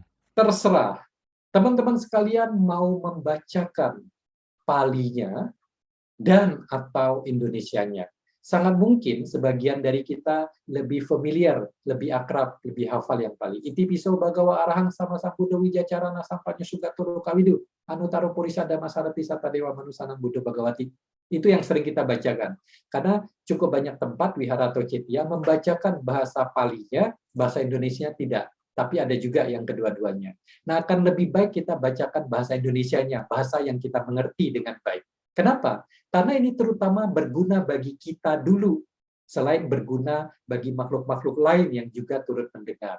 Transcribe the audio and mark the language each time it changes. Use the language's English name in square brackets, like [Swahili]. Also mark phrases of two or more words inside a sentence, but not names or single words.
[Indonesian] Terserah teman-teman sekalian mau membacakan Palinya dan atau Indonesianya. Sangat mungkin sebagian dari kita lebih familiar, lebih akrab, lebih hafal yang Pali. [Pali] Iti piso bagawa arahang sama sambudo wijacarana sampanya sugaturu kawidu, anutaro purisa dhammasarati satta dewa manusanang buddha bagawati. [Indonesian] Itu yang sering kita bacakan. Karena cukup banyak tempat Wihara atau Cetya membacakan bahasa Palinya, bahasa Indonesianya tidak. Tapi ada juga yang kedua-duanya. Nah, akan lebih baik kita bacakan bahasa Indonesianya, bahasa yang kita mengerti dengan baik. Kenapa? Karena ini terutama berguna bagi kita dulu, selain berguna bagi makhluk-makhluk lain yang juga turut mendengar.